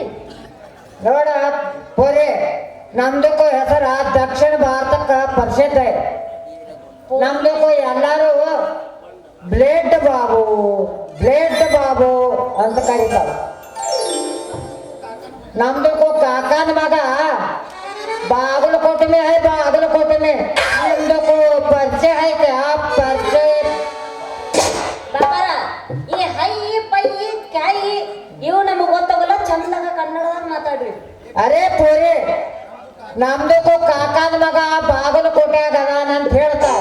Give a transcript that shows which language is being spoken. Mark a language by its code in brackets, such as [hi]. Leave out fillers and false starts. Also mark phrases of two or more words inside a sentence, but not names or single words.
[kn] ನೋಡ ಪೋರಿ, ನಮ್ದಕ್ಕೂ ಹೆಸರ ದಕ್ಷಿಣ ಭಾರತಕ್ಕ ಪ್ರಸಿದ್ಧ ಇದೆ. ನಮ್ದಕ್ಕೂ ಎಲ್ಲಾರು ಬ್ಲೇಡ್ ಬಾಬು ಅಂತ ಕರೀತಾವ. ನಮ್ದಕ್ಕೂ ಕಾಕಾನ ಮಗ ಬಾಗಲಕೋಟೆ [hi] में है, बागलकोटे में [kn] ನಿಮ್ದಕ್ಕೂ ಪರಿಚಯ ಐತೆ. ಆ ಪರಿಚಯ ಬಾಬಾರ, ಈ ಹೈ ಪೈ ಕಾಯಿ ಇವು ನಮಗ್ ಗೊತ್ತಾಗಲ್ಲ. ಚಂದಾಗ ಕನ್ನಡದಾಗ ಮಾತಾಡ್ರಿ. ಅರೇ ಪೋರಿ, ನಮ್ದಕ್ಕೂ ಕಾಕಾನ ಮಗ ಬಾಗಲಕೋಟೆಯಾಗ ಅದಾನ ಅಂತ ಹೇಳ್ತಾವ.